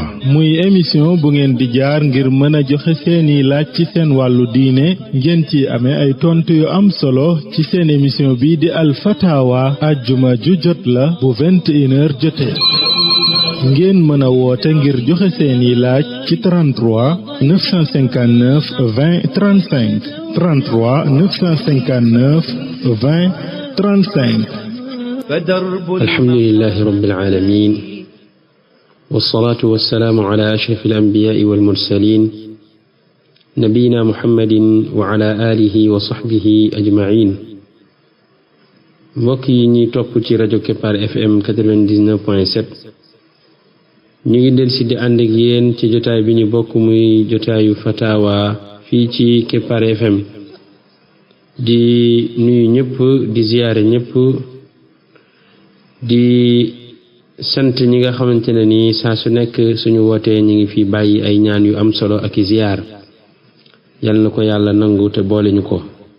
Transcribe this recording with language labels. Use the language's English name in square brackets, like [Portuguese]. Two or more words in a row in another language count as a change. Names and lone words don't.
[Wolof] muy émission bu ngeen di jaar ngir mën a joxe seeni laaj ci seen wàllu diine ngeen ci amee ay tontu yu am solo ci seen émission bi di al fatawa ajjuma ju jot la bu 21h jotee ngeen mën a woote ngir joxe seeni laaj ci 33 959 20 35 33 959 20 35. [Arabic] الحمد لله رب العالمين والصلاة والسلام على أشرف الأنبياء والمرسلين نبينا محمد وعلى آله وصحبه أجمعين. [Wolof] mbokk yi ñuy topp ci rajo Kepar FM 99.7 ñu ngi del si di ànd ak yéen ci jotaay bi ñu bokk muy jotaayu fatawa fii ci Kepar FM di nuyu ñëpp di ziyaare ñëpp di sant ñi nga xamante ne ni saa su nekk suñu wootee ñu ngi fi bàyyi ay ñaan yu am solo ak i ziyaar yal na ko yàlla nangu te boole ñu ko.